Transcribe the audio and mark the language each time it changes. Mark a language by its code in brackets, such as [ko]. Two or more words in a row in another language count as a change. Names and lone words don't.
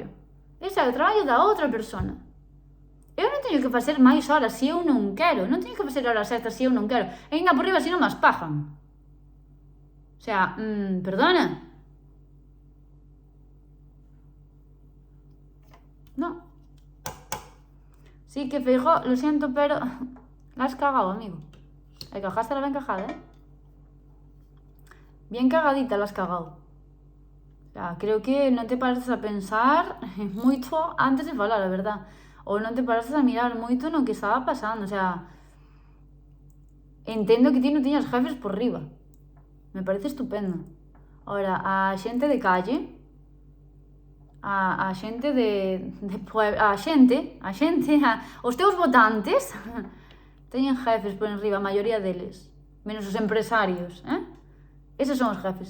[gl] Ese é o traballo da outra persona. Eu non teño que facer máis horas se eu non quero. Non teño que facer horas extras se eu non quero. E ainda por riba se non mas pagan. [es] O sea, perdona. No. Sí que Feijóo, lo siento, pero la has cagado, amigo. La cagaste la bien cagada, Bien cagadita la has cagado. O sea, [gl] creo que non te paras a pensar moito antes de falar, a verdad. Ou non te paraste a mirar moito no que estaba pasando, [es] o sea, [gl] entendo que ti non tiñas jefes por riba, me parece estupendo. Ahora, a xente de calle, a xente de pueblo, os teus votantes teñen jefes por enriba, a maioría deles, menos os empresarios, eses son os jefes.